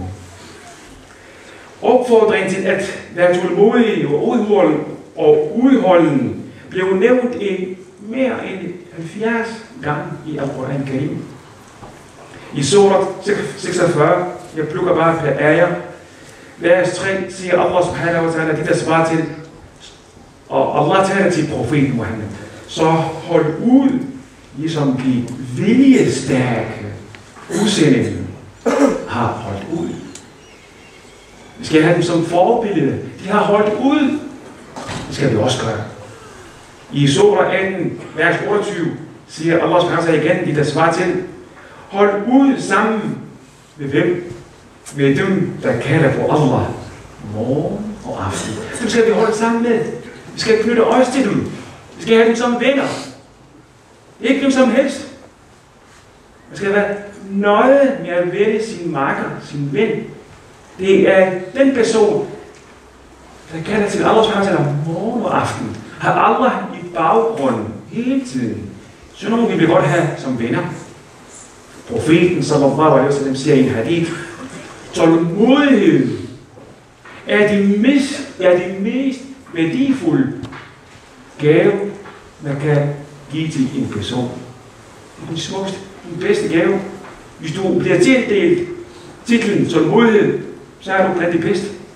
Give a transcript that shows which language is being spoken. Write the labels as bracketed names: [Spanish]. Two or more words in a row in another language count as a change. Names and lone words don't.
[Danish] Opfordringen til at være tålmodig og udholdende blev nævnt mere end 70 gange i Al-Quran Karim. I surat 46, jeg plukker bare per ayah, vers 3, siger [Arabic] الله سبحانه وتعالى, [Danish] det der svarer til, og Allah taler til profeten Muhammed, så hold ud, ligesom de viljestærke udsendinge har holdt ud. Vi skal have dem som forbillede. De har holdt ud. Det skal vi også gøre. I surah 18, vers 28, siger [Arabic] الله سبحانه وتعالى [Danish] igen, de der svarer til, hold ud sammen med hvem? Med dem, der kalder på Allah morgen og aften. Dem skal vi holde sammen med. Vi skal knytte os til dem. Vi skal have dem som venner. Ikke dem som helst. Man skal være nøje med at vælge sin makker, sin ven. Det er den person, der kalder til [Arabic] الله سبحانه وتعالى [Danish] morgen og aften. Har Allah i baggrunden hele tiden. Så nogen vi vil godt have som venner. Profeten, [Arabic] صلى الله عليه وسلم, [Danish] siger i en hadith, tålmodighed er det mest værdifulde gave, man kan give til en person. Det er den smukkeste, den bedste gave. Hvis du bliver tildelt titlen tålmodighed, så er du blandt de bedste.